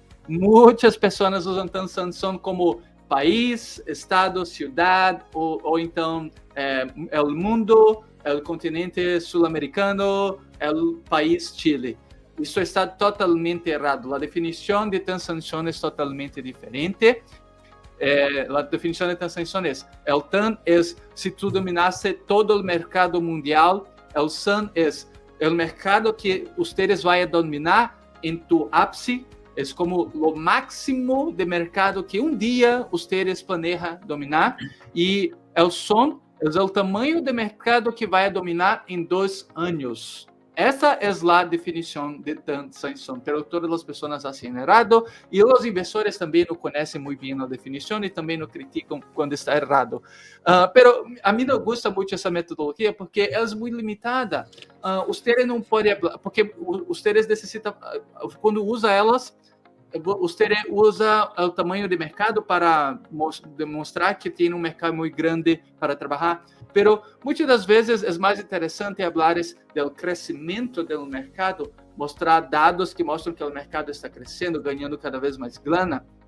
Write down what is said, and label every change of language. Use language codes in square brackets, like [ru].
[pt] Muitas pessoas usam Tan-San-Son como país, estado, cidade, ou então o mundo, o continente sul-americano, o país Chile. Isso está totalmente errado. A definição de Tan-San-Son é totalmente diferente. A definição de Tan-San-Son é: o Tan é se tu dominasse todo o mercado mundial. [es] El San es el mercado que ustedes vayan a dominar en tu ápice. Es como lo máximo de mercado que un día ustedes planejan dominar. Y el Son es el tamaño de mercado que vai a dominar en 2 años. [pt] Essa é a definição de Tan-San-Son, pero todas as pessoas hacen errado e os inversores também não conhecem muito bem a definição e também não criticam quando está errado. Pero a mim não gosta muito essa metodologia porque é muito limitada. Ustedes não podem, porque ustedes necessitam, quando usa elas, você usa o tamanho de mercado para demonstrar que tem um mercado muito grande para trabalhar, pero muitas das vezes é mais interessante falar do crescimento do mercado, mostrar dados que mostram que o mercado está crescendo, ganhando cada vez mais grana.